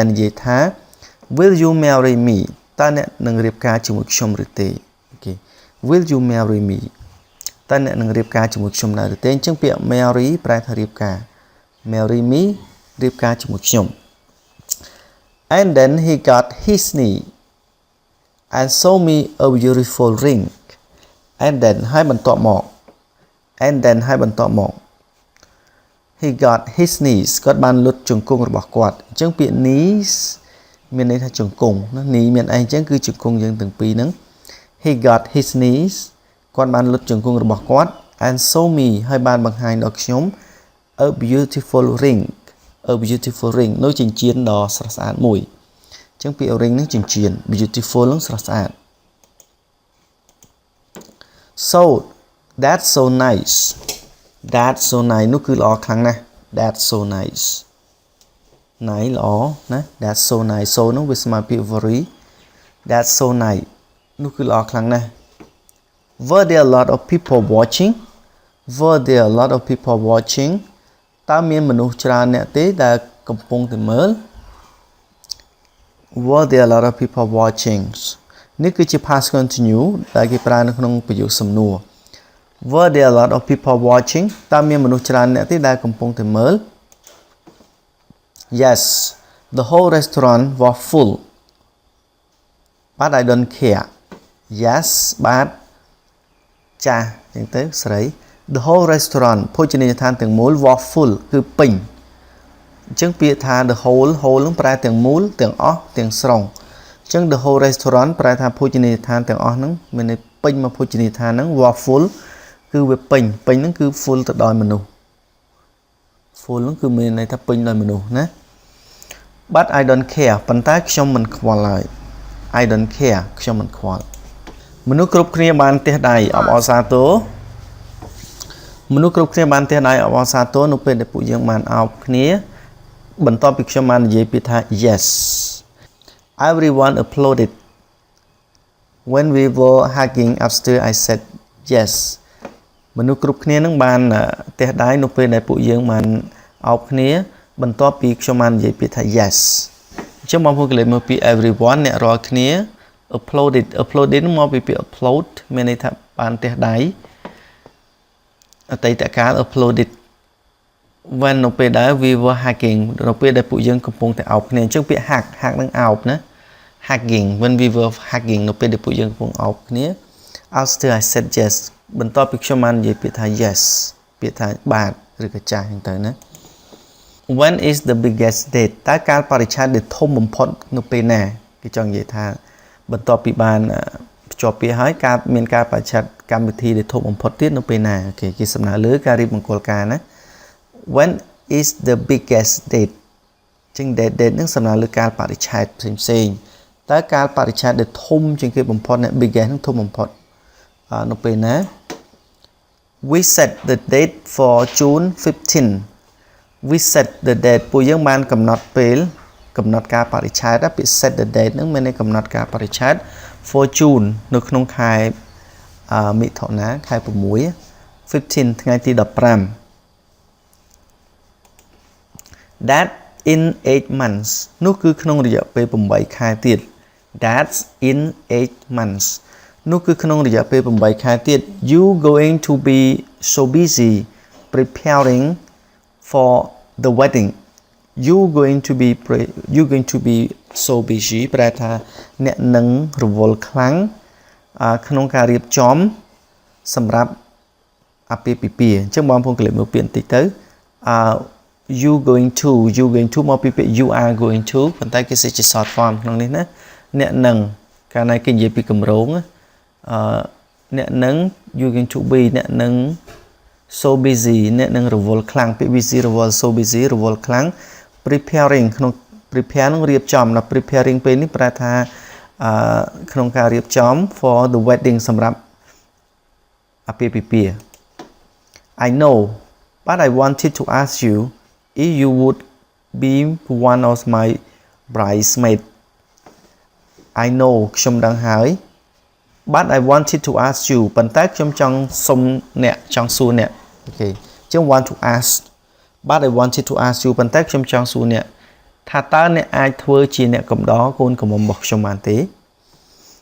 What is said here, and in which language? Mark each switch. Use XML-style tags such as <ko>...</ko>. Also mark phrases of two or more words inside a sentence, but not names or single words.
<km>និយាយថា</km> <en>will you marry me</en> <km>តើអ្នកនឹងរៀបការជាមួយខ្ញុំឬទេអូខេ</km> <en>will you marry me</en> <km>តើអ្នកនឹងរៀបការជាមួយខ្ញុំដែរឬទេអញ្ចឹងពាក្យ marry ប្រែថារៀបការ</km> <en>marry me</en> <km>រៀបការជាមួយខ្ញុំ</km> <en>and then he got his knee and showed me a beautiful ring and then</en> <km>ហើយបន្ទាប់មក</km> <en>and then</en> <km>ហើយបន្ទាប់មក</km> <en>he got his knees គាត់</en> <km>បានលុតជង្គង់របស់គាត់អញ្ចឹងពាក្យ knees មានន័យថាជង្គង់ណា knee មានអីអញ្ចឹងគឺជង្គង់យើងទាំងពីរហ្នឹង</km> <en>he got his knees</en> <km>គាត់បានលុតជង្គង់របស់គាត់</km> <en>and show me</en> <km>ហើយបានបង្ហាញដល់ខ្ញុំ</km> <en>a beautiful ring</en> <km>នោះចិញ្ចៀនដ៏ស្រស់ស្អាតមួយអញ្ចឹងពាក្យ ring នេះចិញ្ចៀន beautiful នឹងស្រស់ស្អាត</km> <en>so that's so nice</en> <km>នោះគឺល្អខ្លាំងណាស់</km> <en>that's so nice</en> <km>ណៃល្អណា</km> <en>that's so nice so</en> <km>នោះវាស្មើពាក្យ</km> <en>very that's so nice</en> <km>នោះគឺល្អខ្លាំងណាស់</km> <en>were there a lot of people watching</en> <km>តើមានមនុស្សច្រើនអ្នកទេដែលកំពុងតែមើល</km> <en>were there a lot of people watching</en> <km>នេះគឺជា</km> <en>past continuous</en> <km>ដែលគេប្រើនៅក្នុងប្រយោគសំណួរ</km> <en>were there a lot of people watching</en> <km>តើមានមនុស្សច្រើនអ្នកទេដែលកំពុងតែមើល</km> <en>yes the whole restaurant was full but I don't care yes but</en> <km>ចាស់អញ្ចឹងទៅស្រី</km> <en>the whole restaurant</en> <km>ភោជនីយដ្ឋានទាំងមូល</km> <en>was full</en> <km>គឺពេញអញ្ចឹងពាក្យថា</km> <en>the whole</en> <km>នឹងប្រែទាំងមូលទាំងអស់ទាំងស្រុងអញ្ចឹង</km> <en>the whole restaurant</en> <km>ប្រែថាភោជនីយដ្ឋានទាំងអស់ហ្នឹងមានន័យពេញមកភោជនីយដ្ឋានហ្នឹង</km> <en>was full</en> <km>គឺវាពេញហ្នឹងគឺ full ទៅដោយមនុស្ស full ហ្នឹងគឺមានន័យថាពេញដោយមនុស្សណា</km> <en>but I don't care</en> <km>ប៉ុន្តែខ្ញុំមិនខ្វល់ឡើយ</km> <en>I don't care</en> <km>ខ្ញុំមិនខ្វល់មនុស្សគ្រប់គ្នាបានទះដៃអបអរសាទរមនុស្សគ្រប់គ្នាបានទះដៃអបអរសាទរនៅពេលដែលពួកយើងបានអោបគ្នាបន្ទាប់ពីខ្ញុំបាននិយាយពាក្យថា</km> <en>yes everyone applauded when we were hugging upstairs I said yes</en> <km>មនុស្សគ្រប់គ្នានឹងបានទះដៃនៅពេលដែលពួកយើងបានអោបគ្នាបន្ទាប់ពីខ្ញុំបាននិយាយពាក្យថា yes អញ្ចឹងបងប្អូនកន្លែងមើលពាក្យ everyone អ្នករាល់គ្នា uploaded នឹងមកពីពាក្យ upload មានន័យថាបានទះដៃអតីតកាល</km> <en>uploaded when</en> <km>នៅពេលដែល</km> <en>we were hugging</en> <km>នៅពេលដែលពួកយើងកំពុងតែអោបគ្នាអញ្ចឹងពាក្យ hug នឹងអោបណា</km> <en>hugging when we were hugging</en> <km>នៅពេលដែលពួកយើងកំពុងអោបគ្នា</km> <en>after I said yes</en> <km>បន្ទាប់ពីខ្ញុំបាននិយាយពាក្យថា yes ពាក្យថាបាទឬក៏ចាស់អញ្ចឹងទៅណា</km> <en>when is the biggest date</en> <km>តើកាលបរិច្ឆេទដែលធំបំផុតនៅពេលណាគេចង់និយាយថាបន្ទាប់ពីបានភ្ជាប់ពាក្យហើយមានការបរិច្ឆេទកម្មវិធីដែលធំបំផុតទៀតនៅពេលណាអូខេគេសំដៅលើការរៀបមង្គលការណា</km> <en>when is the biggest date</en> <km>ចឹង date នឹងសំដៅលើកាលបរិច្ឆេទផ្សេងតើកាលបរិច្ឆេទដែលធំជាងគេបំផុតណា biggest នឹងធំបំផុតនៅពេលណា</km> <en>we set the date for June 15 we set the date</en> <km>ពួកយើងបានកំណត់ពេលកំណត់កាលបរិច្ឆេទពាក្យ</km> <en>set the date</en> <km>នឹងមានន័យកំណត់កាលបរិច្ឆេទ</km> <en>for June</en> <km>នៅក្នុងខែមិថុនាខែ6 15ថ្ងៃទី15</km> <en>that in 8 months</en> <km>នោះគឺក្នុងរយៈពេល8ខែទៀត</km> <en>that's in 8 months</en> <km>នោះគឺក្នុងរយៈពេល8ខែទៀត</km> <en>you going to be so busy preparing for the wedding you going to be so busy</en> <km>ប្រែថាអ្នកនឹងរវល់ខ្លាំងក្នុងការរៀបចំសម្រាប់អាពាហ៍ពិពាហ៍អញ្ចឹង បងប្អូនកន្លែងមើលពាក្យបន្តិចទៅ</km> <en>you going to</en> <km>មកពីពាក្យ</km> <en>you are going to</en> <km>ប៉ុន្តែគេសេចជា</km> <en>short form</en> <km>ក្នុងនេះណាអ្នកនឹងកាលណាគេនិយាយពីគម្រោងអ្នកនឹង you</km> <en>going to be</en> <km>អ្នកនឹង</km> <en>so busy</en> <km>អ្នកនឹងរវល់ខ្លាំងពាក្យ busy រវល់</km> <en>so busy</en> <km>រវល់ខ្លាំង preparing ក្នុង prepare នឹងរៀ បចំដល់ preparing ពេលនេះប្រែថាក្នុងការរៀបចំ</km> <en>for the wedding</en> <km>សម្រាប់អាពាហ៍ពិ</km> <en>ពាហ៍ I know but I wanted to ask you if you would be one of my bridesmaids I know</en> <km>ខ្ញុំដឹងហើយ</km> <en>but I wanted to ask you</en> <km>ប៉ុន្តែខ្ញុំចង់សុំអ្នកចង់សួរអ្នកអូខេអញ្ចឹង</km> <en>want to ask but I wanted to ask you</en> <km>ប៉ុន្តែខ្ញុំចង់សួរអ្នកថាតើអ្នកអាចធ្វើជាអ្នកកំដរកូនក្រមុំរបស់ខ្ញុំបានទេ</km>